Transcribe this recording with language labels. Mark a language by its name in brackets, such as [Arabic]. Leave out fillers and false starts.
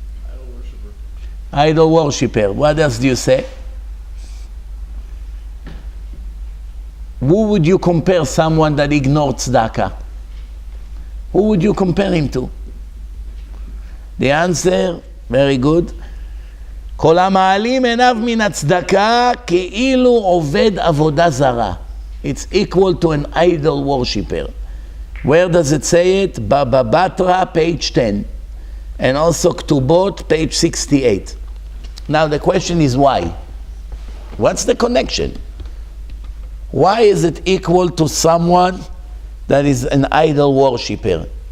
[English] Idol worshiper. Idol worshipper. What else do you say? Who would you compare someone that ignored tzedakah? Who would you compare him to? The answer, very good. [Hebrew] כל המעלים עיניו מן הצדקה כאילו עובד עבודה זרה. [English] It's equal to an idol worshipper. Where does it say it? Baba Batra, page 10. And also Ktubot, page 68. Now the question is why? What's the connection? Why is it equal to someone that is an idol worshipper?